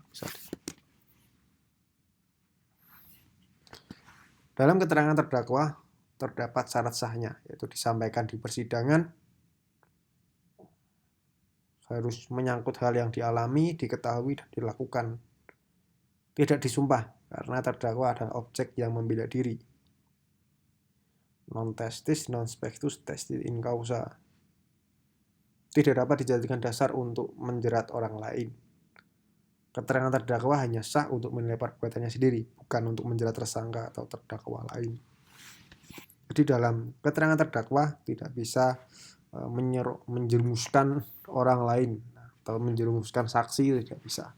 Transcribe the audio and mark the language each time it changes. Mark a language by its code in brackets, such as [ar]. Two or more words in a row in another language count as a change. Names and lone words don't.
[id] Dalam keterangan terdakwa terdapat syarat sahnya, yaitu disampaikan di persidangan, harus menyangkut hal yang dialami, diketahui, dan dilakukan. Tidak disumpah, karena terdakwa adalah objek yang membela diri. [la] Non testis, non spectus, testis in causa. [id] Tidak dapat dijadikan dasar untuk menjerat orang lain. Keterangan terdakwa hanya sah untuk menilai perbuatannya sendiri, bukan untuk menjerat tersangka atau terdakwa lain. Jadi dalam keterangan terdakwa tidak bisa menjerumuskan orang lain atau menjerumuskan saksi, tidak bisa.